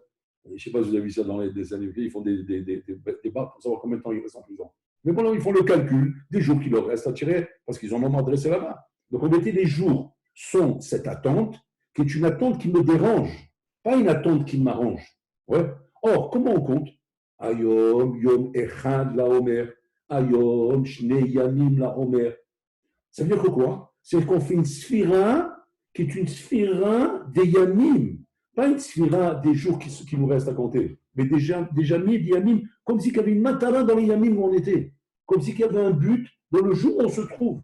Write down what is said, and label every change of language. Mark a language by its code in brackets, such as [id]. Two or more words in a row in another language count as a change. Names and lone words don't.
[fr] Je ne sais pas si vous avez vu ça dans les années. Ils font des débats pour savoir combien de temps il reste en prison. Mais bon, ils font le calcul des jours qu'il leur reste à tirer parce qu'ils en ont adressé là-bas. Donc, en réalité, les jours sont cette attente qui est une attente qui me dérange, pas une attente qui m'arrange. Ouais. Or, comment on compte? [he] היום, יום אחד לעומר, היום, שני ימים לעומר. [fr] Ça veut dire que quoi? C'est qu'on fait une sphira qui est une sphira des Yamim, pas une sphira des jours qui nous restent à compter, mais des Yamim, des Yamim, comme s'il y avait une matara dans les Yamim où on était, comme s'il y avait un but dans le jour où on se trouve.